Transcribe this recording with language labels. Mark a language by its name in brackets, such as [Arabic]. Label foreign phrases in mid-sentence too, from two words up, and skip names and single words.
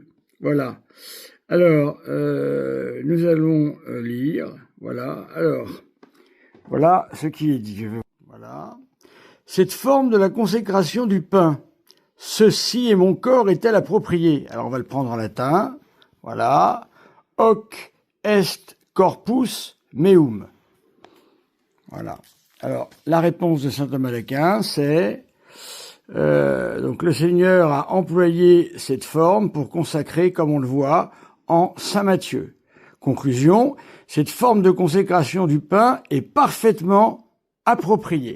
[French] Voilà. Alors, nous allons lire. Voilà. Alors, voilà ce qui est dit. Voilà. Cette forme de la consécration du pain, ceci est mon corps, est-elle appropriée? Alors, on va le prendre en latin. Voilà. [Latin] Hoc est corpus meum. [French] Voilà. Alors, la réponse de saint Thomas d'Aquin, c'est donc le Seigneur a employé cette forme pour consacrer, comme on le voit, en saint Matthieu. Conclusion, cette forme de consécration du pain est parfaitement appropriée.